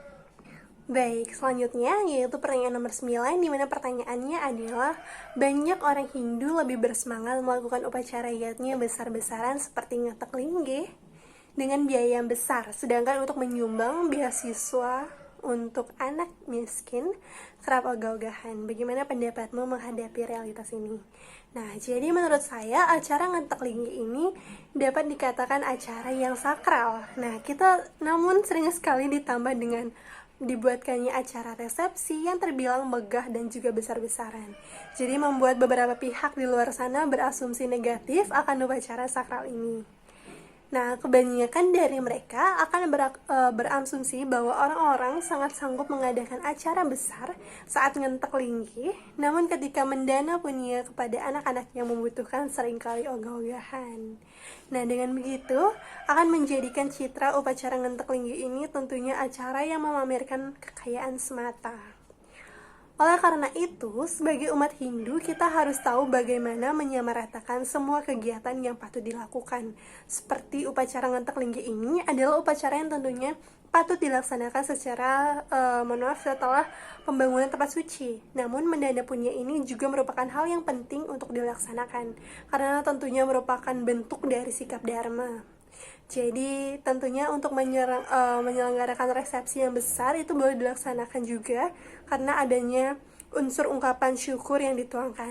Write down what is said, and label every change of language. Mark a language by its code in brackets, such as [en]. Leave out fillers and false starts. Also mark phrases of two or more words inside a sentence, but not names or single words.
[id] Baik, selanjutnya yaitu pertanyaan nomor 9, di mana pertanyaannya adalah banyak orang Hindu lebih bersemangat melakukan upacara yatnya besar-besaran seperti ngetek lingge dengan biaya yang besar, sedangkan untuk menyumbang beasiswa untuk anak miskin kerap ogah-ogahan. Bagaimana pendapatmu menghadapi realitas ini? Nah, jadi menurut saya acara ngentek linggi ini dapat dikatakan acara yang sakral. Nah, kita namun sering sekali ditambah dengan dibuatkannya acara resepsi yang terbilang megah dan juga besar-besaran. Jadi membuat beberapa pihak di luar sana berasumsi negatif akan upacara sakral ini. Nah, kebanyakan dari mereka akan berasumsi bahwa orang-orang sangat sanggup mengadakan acara besar saat ngentek linggih, namun ketika mendana punya kepada anak-anak yang membutuhkan seringkali ogah-ogahan. Nah, dengan begitu akan menjadikan citra upacara ngentek linggih ini tentunya acara yang memamerkan kekayaan semata. Oleh karena itu, sebagai umat Hindu, kita harus tahu bagaimana menyamaratakan semua kegiatan yang patut dilakukan. Seperti upacara ngentek linggi ini adalah upacara yang tentunya patut dilaksanakan secara setelah pembangunan tempat suci. Namun mendana punya ini juga merupakan hal yang penting untuk dilaksanakan, karena tentunya merupakan bentuk dari sikap dharma. Jadi tentunya untuk menyelenggarakan resepsi yang besar itu boleh dilaksanakan juga karena adanya unsur ungkapan syukur yang dituangkan.